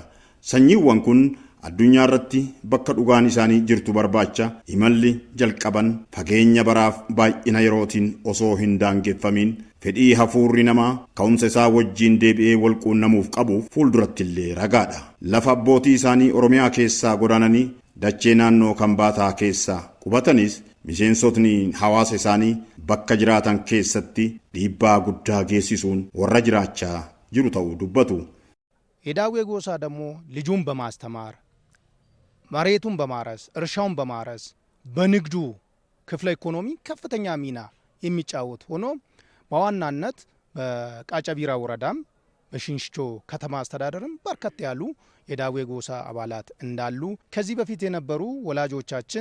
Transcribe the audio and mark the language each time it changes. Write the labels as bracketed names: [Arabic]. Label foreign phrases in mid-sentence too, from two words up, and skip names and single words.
[Oromo] Sanyiiwwan kun addunyaa irratti bakka dhugaan isaanii jirtu barbaacha imalli jalqaban fageenya baraaf baay'ina yerootiin osoo hin daangeffamin fedhii hafuurri namaa ka'umsa isaa wajjiin deebi'ee walquunnamuuf qabu fuulduratti illee ragaadha. Lafa abbootii isaanii Oromiyaa keessaa godaananii dachee naannoo Kambaataa keessaa qubatanis miseensotni hawaasa isaanii bakka jiraatan keessatti dhiibbaa guddaa geessisuun warra jiraachaa jiru ta'uu dubbatu. [Amharic] የዳዌ ጎሳ ደግሞ ልጁን በማስተማር መሬቱን በማረስ እርሻውን በማረስ በንግዱ ክፍለ ኢኮኖሚ ከፍተኛ ሚና የሚጫወት ሆኖ በዋናነት በቃጫቢራ ወረዳም በሽንሽቾ ከተማ አስተዳደርም በርከት ያሉ የዳዌ ጎሳ አባላት እንዳሉ ከዚህ በፊት የነበሩ ወላጆቻችን